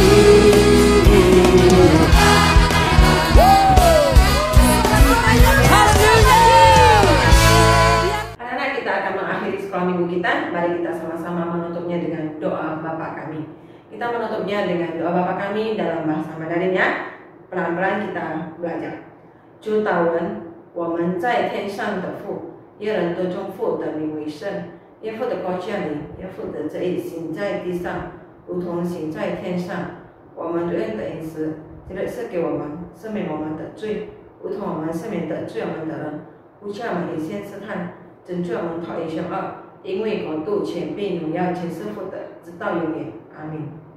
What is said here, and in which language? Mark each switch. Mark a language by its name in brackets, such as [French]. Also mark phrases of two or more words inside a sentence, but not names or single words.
[Indonesian] Anak-anak, kita akan mengakhiri sekolah minggu kita. Mari kita sama-sama menutupnya dengan doa Bapa kami. Kita menutupnya dengan doa Bapa kami dalam bahasa Mandarin ya. Pelan-pelan kita belajar. [Chinese] 主祷文，我们在天上的父，耶人都中父的名为圣，耶父的国降临，耶父的旨意行在地上，如同行在天上。我们主恩的饮食，今日赐给我们，赦免我们的罪，如同我们赦免得罪我们的人，不叫我们以先试探，拯救我们脱离凶恶。因为国度、权柄、荣耀，全是父的，直到永远。阿门。